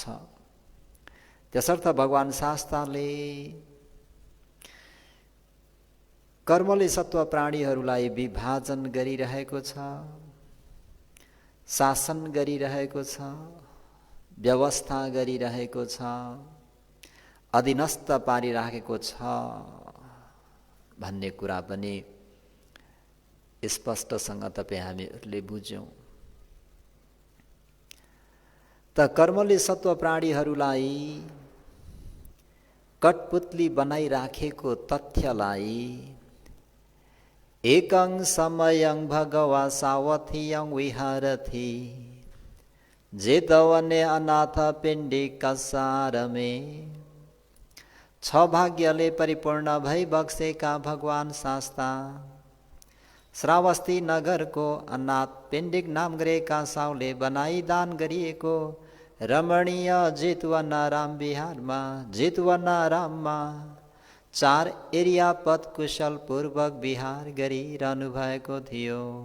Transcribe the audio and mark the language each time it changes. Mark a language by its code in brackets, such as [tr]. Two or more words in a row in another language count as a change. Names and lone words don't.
[ne] त्यसर्थ भगवान शास्त्रले कर्मले सत्व प्राणीहरूलाई विभाजन गरिरहेको छ, शासन गरिरहेको छ, व्यवस्था गरिरहेको छ, अधीनस्थ पारिराखेको छ भन्ने कुरा पनि स्पष्टसँग तपाईँ हामीहरूले बुझ्यौँ। त कर्मले सत्व प्राणीहरूलाई कठपुतली बनाइराखेको तथ्यलाई [pi] एकं समयं भगवा सावथियं विहरति जेतवने अनाथ पिण्डिकासारमे [ne] 6 भाग्यले परिपूर्ण भई बक्सेका भगवान शास्ता श्रावस्ती नगरको अनाथ पिण्डिक नामग्रेका साउले बनाई दान गरिएको रमणीय जितवनाराम बिहारमा जितवनाराममा 4 एरिया पद कुशल पूर्वक विहार गरिरहनु भएको थियो।